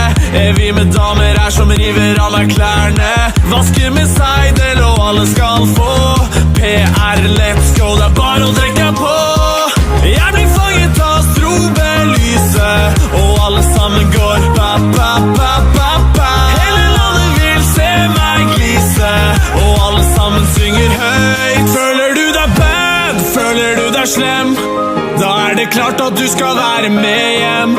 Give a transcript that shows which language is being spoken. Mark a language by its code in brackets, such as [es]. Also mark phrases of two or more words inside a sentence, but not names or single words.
[no] Vi med damer her som river av meg klærne, vasker med seidel og alle skal få PR, [en] let's go, [no] det er bare å trekke på. Jeg blir fanget av strobelyset, og alle sammen går ba, ba, ba, ba, ba. Hele landet vil se meg glise, og alle sammen synger høyt. Føler du deg bad, føler du deg slem, da det klart at du skal være med hjem.